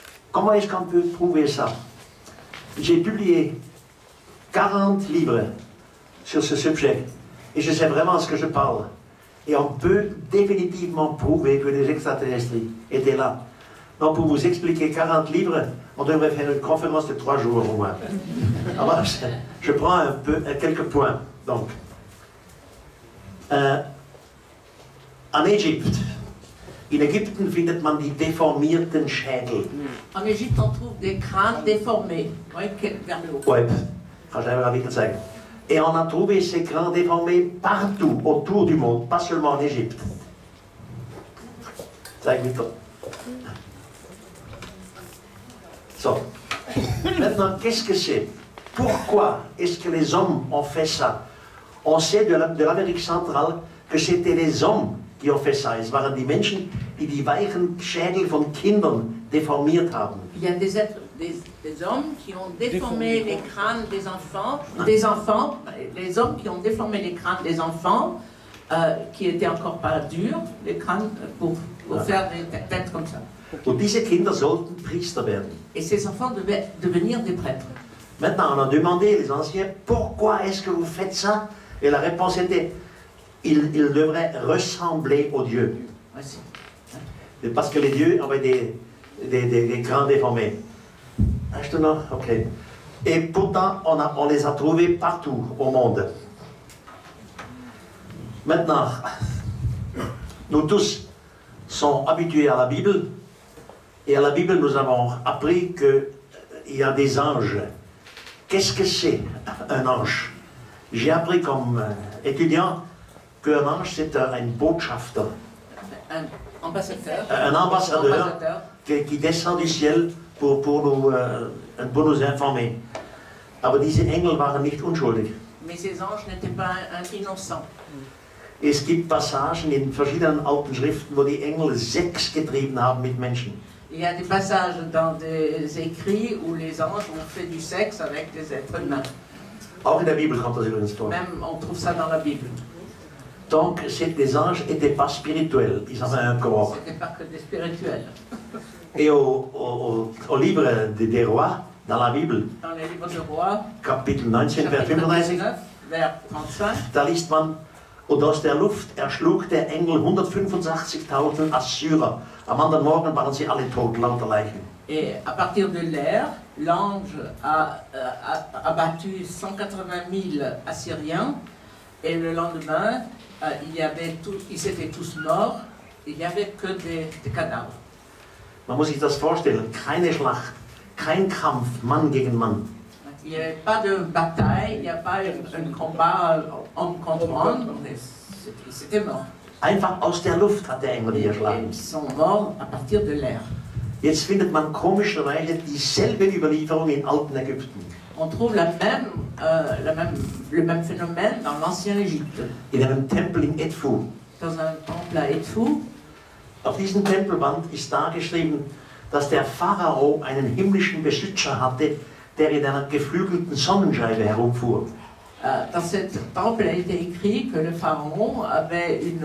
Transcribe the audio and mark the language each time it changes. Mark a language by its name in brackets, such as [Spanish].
[French] Comment est-ce qu'on peut prouver ça? J'ai publié 40 livres sur ce sujet, et je sais vraiment ce que je parle. Et on peut définitivement prouver que les extraterrestres étaient là. Donc pour vous expliquer 40 livres, on devrait faire une conférence de 3 jours au moins. Alors, je prends quelques points. Donc, en Égypte, [German] in Ägypten findet man die deformierten Schädel. [French] En Égypte, on trouve des crânes déformés, ouais, vers le haut. [German] Ouais, kann ich einfach wieder zeigen. [French] Et on a trouvé ces crânes déformés partout, autour du monde, pas seulement en Égypte. [German] Zeig mich doch. [French] So. Maintenant, qu'est-ce que c'est? Pourquoi est-ce que les hommes ont fait ça? On sait de l'Amérique centrale que c'était les hommes die ont fait ça. [German] Es waren die Menschen, die die weichen Schädel von Kindern deformiert haben. [French] Il y a des hommes qui ont déformé les crânes des enfants, les hommes qui ont déformé les crânes des enfants, qui étaient encore pas durs, les crânes, pour faire des têtes comme ça. [German] Und diese Kinder sollten Priester werden. [French] Et ces enfants devaient devenir des prêtres. Maintenant, on a demandé les anciens, pourquoi est-ce que vous faites ça? Et la réponse était, ils devraient ressembler aux dieux. Parce que les dieux avaient des crânes déformés. [German] Reste noch? [French] Ok. Et pourtant, on les a trouvés partout au monde. Maintenant, nous tous sommes habitués à la Bible, et à la Bible, nous avons appris qu'il y a des anges. Qu'est-ce que c'est un ange? J'ai appris comme étudiant qu'un ange, c'est un Botschafter. Un ambassadeur. Un ambassadeur qui descend du ciel pour nous informer. [German] Aber diese Engel waren nicht unschuldig. [French] Mais ces anges n'étaient pas innocents. [German] Es gibt Passagen in verschiedenen alten Schriften, wo die Engel Sex getrieben haben mit Menschen. [French] Il y a des passages dans des écrits où les anges ont fait du sexe avec des êtres humains. [German] Auch in der Bibel kommt das übrigens vor. [French] Même on trouve ça dans la Bible. Donc, les anges n'étaient pas spirituels, ils avaient un corps. C'était pas que des spirituels. Et au livre des rois, dans la Bible, Dans les livres de rois, [German] Kapitel 19, Vers [French] chapitre 35, 19, vers 35, [German] da liest man, und aus der Luft erschlug der Engel 185.000 Assyrer. Am anderen Morgen waren sie alle tot, lauter Leichen. [French] et à partir de l'air, l'ange a abattu 180 000 Assyriens, et le lendemain, ils étaient tous morts, il n'y avait que des cadavres. [German] Man muss sich das vorstellen, keine Schlacht, kein Kampf, Mann gegen Mann. [French] Il n'y avait pas de bataille, il n'y a pas un combat homme contre homme, c'était mort. [German] Einfach aus der Luft hat der Engel die erschlagen. [French] Ils sont morts à partir de l'air. [German] Jetzt findet man komischerweise dieselbe Überlieferung in alten Ägypten. [French] On trouve le même phénomène dans l'ancien Égypte. [German] In einem Tempel in Edfu. [French] Dans un temple à Edfu. [German] Auf diesem Tempelwand ist dargeschrieben, dass der Pharao einen himmlischen Beschützer hatte, der in einer geflügelten Sonnenscheibe herumfuhr. [French] Dans cet temple a été écrit que le pharaon avait